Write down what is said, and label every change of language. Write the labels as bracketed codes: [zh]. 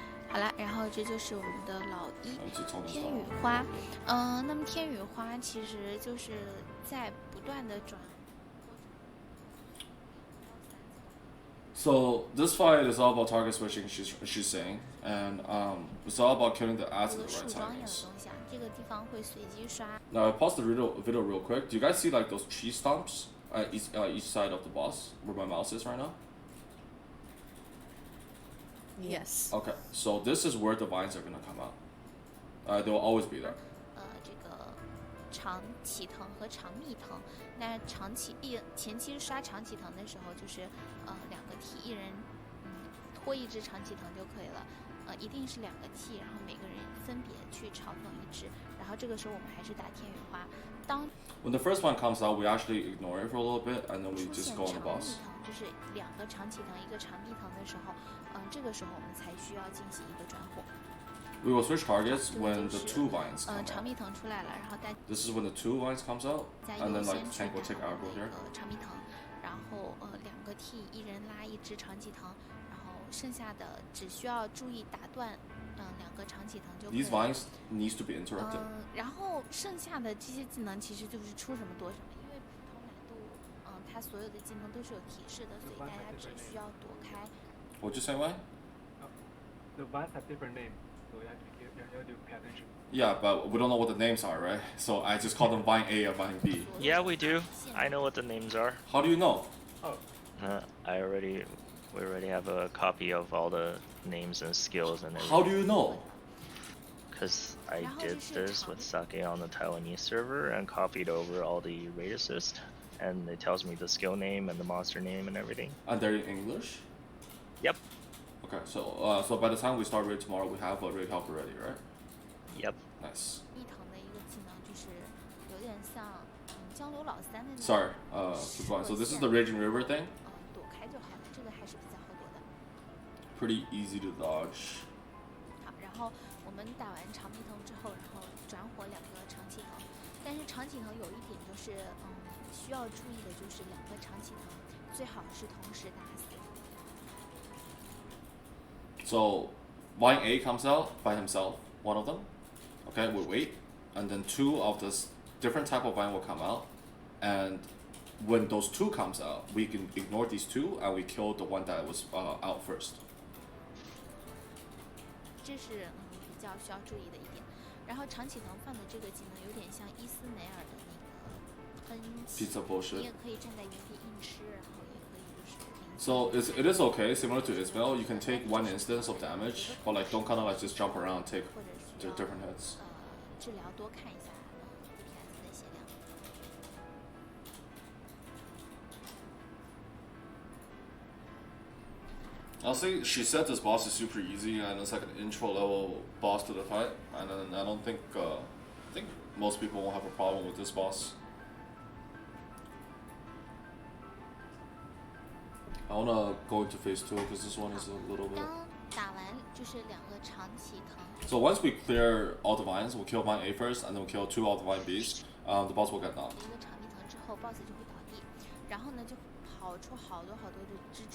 [zh] 好了，然后这就是我们的老一天羽花。那么天羽花其实就是在不断的转。 [en] So this fight is all about target switching. She's saying, and it's all about killing the ads at the right timings. [zh] 这个地方会随机刷。 [en] Now I paused the video real quick. Do you guys see like those tree stumps at each side of the boss where my mouse is right now? Yes. Okay, so this is where the vines are gonna come out. They will always be there. [zh] 这个长启藤和长蜜藤，那前期刷长启藤的时候，就是两个 T， 一人拖一只长启藤就可以了。一定是两个 T， 然后每个人分别去嘲讽一只，然后这个时候我们还是打天羽花。 [en] When the first one comes out, we actually ignore it for a little bit, and then we just go on the boss. [zh] 就是两个长启藤一个长蜜藤的时候，这个时候我们才需要进行一个转火。 [en] We will switch targets when the two vines come out. [zh] 长蜜藤出来了，然后 [en] This is when the two vines comes out, and then like tank will take aggro here. [zh] 长蜜藤，然后两个 T， 一人拉一只长启藤，然后剩下的只需要注意打断，两个长启藤就可以了。 [en] These vines needs to be interrupted. [zh] 然后剩下的这些技能其实就是出什么躲什么，因为普通难度，它所有的技能都是有提示的，所以大家只需要躲开。 [en] What'd you say, Wayne? The vines have different names, so you have to pay attention. Yeah, but we don't know what the names are, right? So I just call them Vine A or Vine B. Yeah, we do. I know what the names are. How do you know? Oh, We already have a copy of all the names and skills and everything. How do you know? Because I did this with Sake on the Taiwanese server and copied over all the raid assist, and it tells me the skill name and the monster name and everything. And they're in English? Yep. Okay, so by the time we start raid tomorrow, we have a raid help already, right? Yep. Nice. [zh] 蜜藤的一个技能就是有点像江流老三的那种。 [en] Sorry, keep going. So this is the Raging River thing. [zh] 躲开就好了，这个还是比较好躲的。 [en] Pretty easy to dodge. [zh] 好，然后我们打完长蜜藤之后，然后转火两个长启藤，但是长启藤有一点就是，需要注意的就是两个长启藤最好是同时打死。 [en] So, Vine A comes out by himself, one of them. Okay, we wait, and then two of this different type of vine will come out, and when those two comes out, we can ignore these two and we kill the one that was out first. [zh] 这是比较需要注意的一点。然后长启藤放的这个技能有点像伊斯梅尔的那个喷气， [en] Pizza bullshit. [zh] 你也可以站在原地硬吃，然后也可以就是。 [en] So it is okay, similar to Ismail. You can take one instance of damage, but like don't kind of like just jump around and take [zh] 或者需要 [en] different hits. [zh] 治疗多看一下DPS 的血量。 [en] I'll say she said this boss is super easy and it's like an intro level boss to the fight, and then I don't think I think most people won't have a problem with this boss. I wanna go into phase 2 because this one is a little bit. [zh] 当打完就是两个长旗藤， [en] So once we clear all the vines, we'll kill vine A first, and then we'll kill 2 all the vine Bs. The boss will get knocked. [zh] 一个长蜜藤之后 ，BOSS 就会倒地，然后呢就跑出好多好多的蜘蛛。